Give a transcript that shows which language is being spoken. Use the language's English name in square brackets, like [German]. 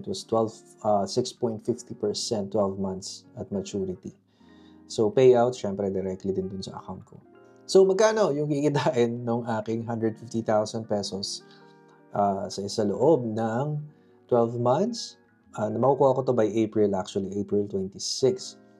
[English] It was 6.50% 12 months at maturity. [Filipino] So, payout, syempre, directly din dun sa account ko. So, magkano yung kikitain ng aking 150,000 pesos sa loob ng 12 months? Makukuha ko to by April, actually, April 26.